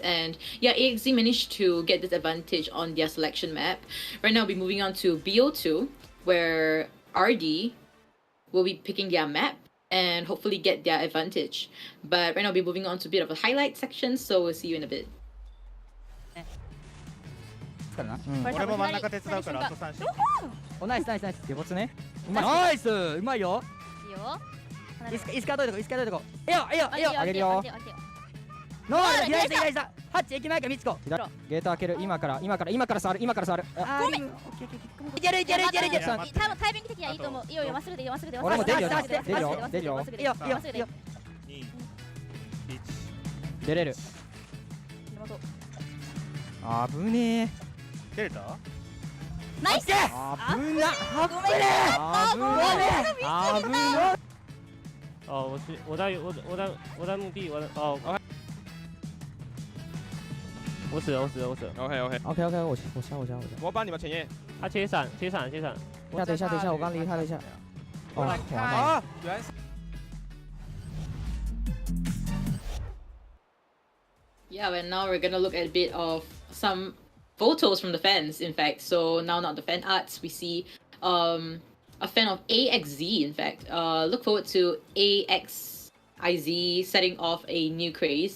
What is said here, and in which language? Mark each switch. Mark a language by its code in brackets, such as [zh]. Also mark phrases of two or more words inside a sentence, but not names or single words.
[en] And yeah, AXZ managed to get this advantage on their selection map. Right now, we'll be moving on to BO2, where RD will be picking their map and hopefully get their advantage. But right now, we'll be moving on to a bit of a highlight section, so we'll see you in a bit. [ja] 俺も真ん中手伝うからあと3周。おナイスナイスナイス。ゲボツね。ナイスうまいよ。いいよ。椅子からどいとこ椅子からどいとこ。いいよいいよいいよ。あげるよ。ノー左下左下。ハッチ駅前からミツコ。ゲート開ける今から触る今から触る。ごめん。いけるいけるいけるいける。タイミング的にはいいと思う。いいよまっすぐでいいよまっすぐで。俺も出るよ出るよ出るよ。いいよいいよいいよ。出れる。危ねえ。出れた？ナイス！危な！危ね！危ね！ [zh] 哦，我在墓地，我死了。 OK，我下。我帮你们前沿。他切闪。等一下，我刚离开了一下。啊！原来。 [en] Yeah, and now we're gonna look at a bit of some photos from the fans, in fact. So now not the fan arts, we see a fan of AXZ, in fact. Look forward to AXIZ setting off a new craze.